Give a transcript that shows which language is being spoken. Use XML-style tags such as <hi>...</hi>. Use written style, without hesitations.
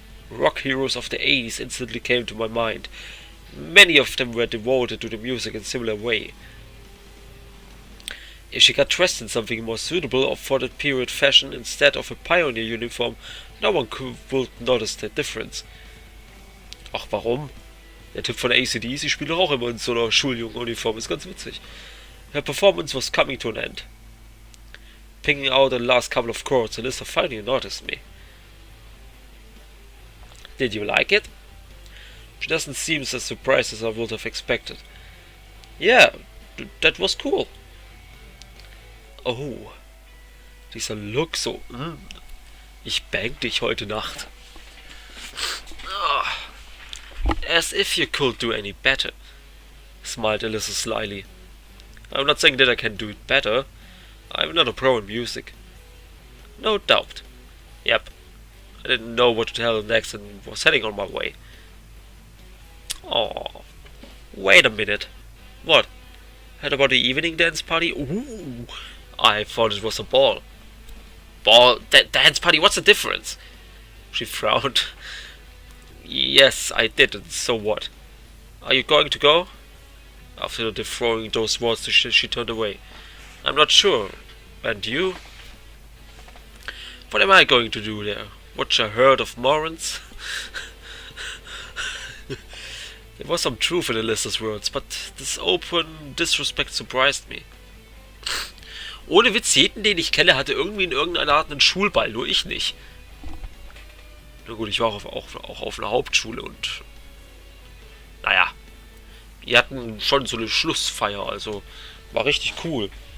<en>Rock heroes of the 80s instantly came to my mind. Many of them were devoted to the music in a similar way. If she got dressed in something more suitable for that period fashion instead of a pioneer uniform, no one would notice the difference.</en> <de>Ach, warum? Der Typ von AC/DC spielt doch auch immer in so einer Schuljungenuniform, ist ganz witzig.</de> <en>Her performance was coming to an end. Picking out the last couple of chords, Alisa finally noticed me. Did you like it? She doesn't seem as surprised as I would have expected. Yeah, that was cool.</en> <de>Oh, dieser Look so, ich bang dich heute Nacht.</de> <en>As if you could do any better, smiled Alisa slyly. I'm not saying that I can do it better. I'm not a pro in music. No doubt. Yep. I didn't know what to tell her next and was heading on my way. Oh, wait a minute. What? Heard about the evening dance party? Ooh, I thought it was a ball. Ball? Dance party? What's the difference? She frowned. Yes, I did, and so what? Are you going to go? After throwing those words, she turned away. I'm not sure. And you? What am I going to do there? Watch a herd of morons? There was some truth in Alisa's words, but this open disrespect surprised me.</en> <de>Ohne Witz, jeden, den ich kenne, hatte irgendwie in irgendeiner Art einen Schulball, nur ich nicht. Na gut, ich war auch auf einer Hauptschule und... Naja. Wir hatten schon so eine Schlussfeier, also war richtig cool.</de>